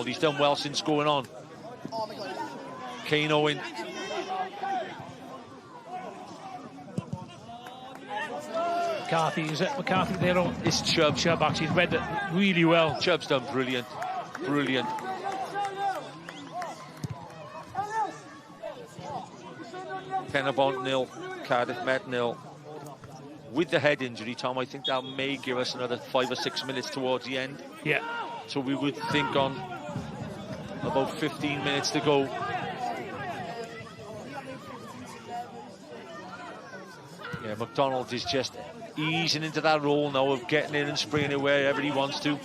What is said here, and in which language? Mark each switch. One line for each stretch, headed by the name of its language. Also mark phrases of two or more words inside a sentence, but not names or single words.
English: He's done well since going on. Kane Owen. McCarthy, is it McCarthy there? On? It's Chubb. Chubb actually read it really well. Chubb's done brilliant. Brilliant. Pen-y-bont 0, Cardiff Met 0. With the head injury, Tom, I think that may give us another 5 or 6 minutes towards the end. Yeah. So we would think on about 15 minutes to go. Yeah, McDonald is just easing into that role now of getting in and spraying it wherever he wants to.